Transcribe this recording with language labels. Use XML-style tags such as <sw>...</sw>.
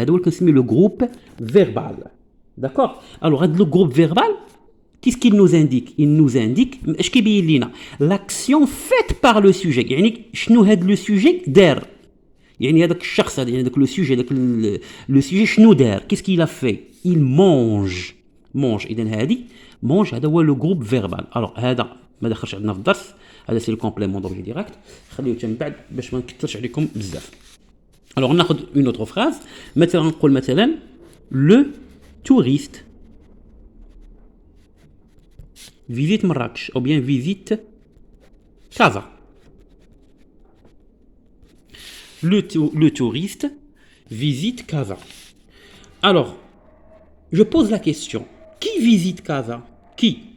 <ar>هذا هو اللي كنسميه le groupe verbal.</ar> <fr>D'accord? Alors, le groupe verbal, qu'est-ce qu'il nous indique? Il nous indique اش كيبين لينا l'action faite par le sujet.</fr> <ar>يعني شنو هذا le sujet دار؟ يعني هذاك الشخص هذا يعني هذاك le sujet هذاك le sujet شنو دار؟ qu'est-ce qu'il a fait?</ar> <fr>Il mange. mange.</fr> <ar>إذن هذه mange هذا هو le groupe verbal. alors هذا ما دخلش عندنا في الدرس. هذا سي الكومبليمون دوبلي ديريكت. خليوه من بعد باش ما نكثرش عليكم بزاف.</ar> <fr>alors ناخذ une autre phrase. مثلا نقول مثلا le touriste visite Marrakech ou bien visite Casa. Le touriste visite Casa. Alors, je pose la question. Qui visite Casa? Qui?</fr>